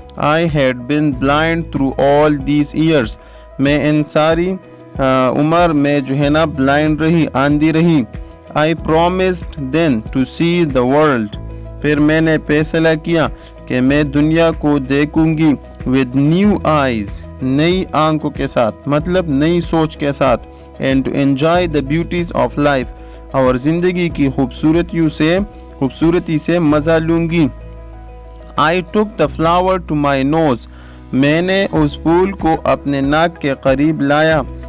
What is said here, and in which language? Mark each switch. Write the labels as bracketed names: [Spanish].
[English] I had been blind through all these years. [Urdu] میں ان ساری عمر میں جو ہے نا بلائنڈ رہی, آندھی رہی. [English] I promised then to see the world. [Urdu] پھر میں نے فیصلہ کیا کہ میں دنیا کو دیکھوں گی [English] with new eyes. [Urdu] نئی آنکھوں کے ساتھ, مطلب نئی سوچ کے ساتھ. [English] And to enjoy the beauties of life. [Urdu] اور زندگی کی خوبصورتی سے مزہ لوں گی. [English] I took the flower to my nose. [Urdu] میں نے اس پھول کو اپنے ناک کے قریب لایا.